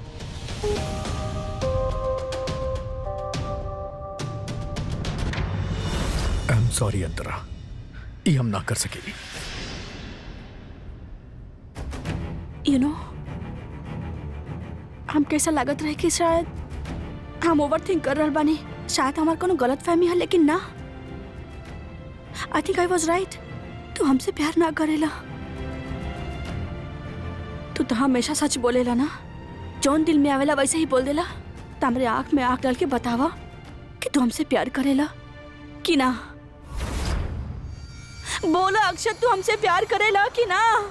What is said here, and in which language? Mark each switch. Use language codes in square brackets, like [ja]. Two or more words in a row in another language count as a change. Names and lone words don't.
[en] I am sorry [bho] अंतरा, ई हम ना कर सकेली। [en] you know, [bho] हम कैसा लागत रहे कि शायद हम [en] over think [bho] कर रहे बानी, शायद हमार कोनो गलत फहमी है, लेकिन ना, [en] I think I was right. [bho] तू हमसे प्यार ना करेला। तू तो हमेशा सच बोलेला ना, जौन दिल में आवेला वैसे ही बोल देला। तो हमरे आंख में आंख डाल के बतावा कि तू हमसे प्यार करेला कि ना। बोला अक्षत, तू हमसे प्यार करेला कि ना?